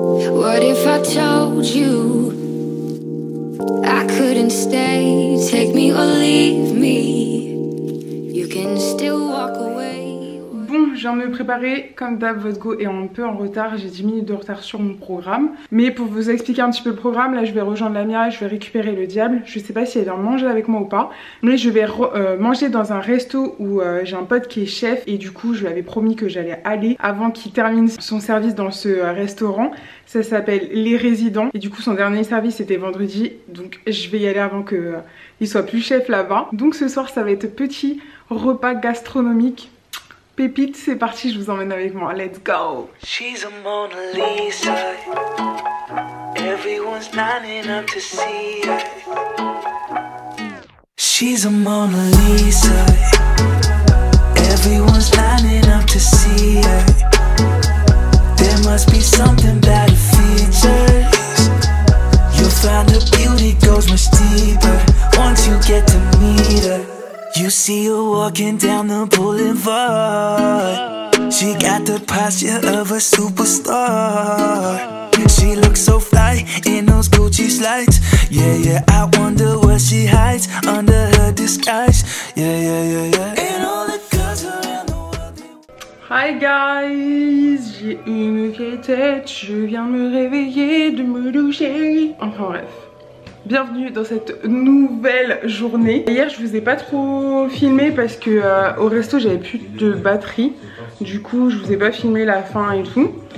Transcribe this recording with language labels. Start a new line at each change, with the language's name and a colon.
English: What if I told you I couldn't stay, take me or leave me, you can still walk away.
French: Bon, je viens de me préparer, comme d'hab, votre go est un peu en retard, j'ai 10 minutes de retard sur mon programme. Mais pour vous expliquer un petit peu le programme, là je vais rejoindre Lamia, je vais récupérer le diable. Je sais pas si elle vient manger avec moi ou pas, mais je vais manger dans un resto où j'ai un pote qui est chef et du coup je lui avais promis que j'allais aller avant qu'il termine son service dans ce restaurant. Ça s'appelle Les Résidents et du coup son dernier service c'était vendredi, donc je vais y aller avant qu'il soit plus chef là-bas. Donc ce soir ça va être petit repas gastronomique. Pépite, c'est parti, je vous emmène avec moi.
English: Let's go! She's a Mona Lisa. Everyone's lining up to see her. She's a Mona Lisa. Everyone's lining up to see her. There must be something about her features. You'll find her beauty goes much deeper once you get to meet her. You see her walking down the boulevard. She got the posture of a superstar. She looks so fly in those Gucci slides. Yeah, I wonder what she hides under her disguise. Yeah. And all the girls around the world. Hi guys,
French: j'ai une vieille tête, je viens me réveiller, de me doucher. Enfin bref. Bienvenue dans cette nouvelle journée. Hier je vous ai pas trop filmé parce que au resto j'avais plus de batterie. Du coup je vous ai pas filmé la fin et tout.